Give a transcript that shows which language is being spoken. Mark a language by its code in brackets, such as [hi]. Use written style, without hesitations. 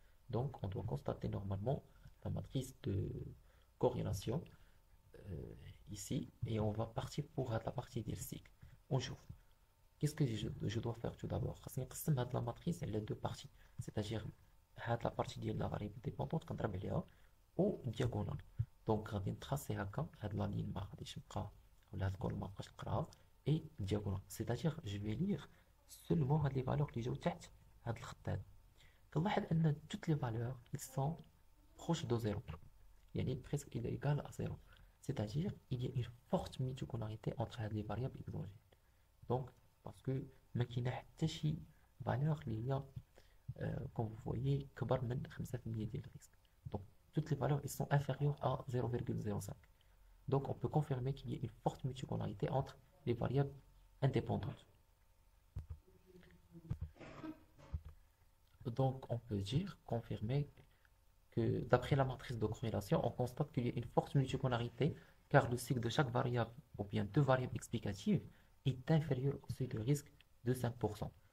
[fr] Donc, on doit constater normalement la matrice de corrélation ici et on va partir pour la partie du cycle. On joue. Qu'est-ce que je dois faire tout d'abord? La matrice elle a deux parties, c'est-à-dire la partie de la variable dépendante au diagonale. [ar] Donc غادي نتراسي هكا هاد لا لين ما غاديش نبقى ولا هاد الكولوم ما بقاش نقراها [fr] et diagonale, c'est-à-dire je vais lire seulement هاد les valeurs [ar] اللي جاو تحت هاد الخط هذا. كنلاحظ ان [fr] toutes les valeurs ils sont proches de 0 [ar] يعني [fr] presque il est égal à 0. C'est-à-dire il y a une forte multicollarité entre les variables exogènes. Donc, parce que [ar] ما كاينه حتى شي [fr] valeur [ar] اللي هي [fr] comme vous voyez [ar] كبر من 5% ديال الريسك. [fr] Donc, toutes les valeurs ils sont inférieures à 0,05. Donc, on peut confirmer qu'il y a une forte multicollarité entre les variables indépendantes. Donc, on peut dire, confirmer que d'après la matrice de corrélation, on constate qu'il y a une forte multicollarité car le cycle de chaque variable ou bien deux variables explicatives est inférieur au seuil de risque de 5%.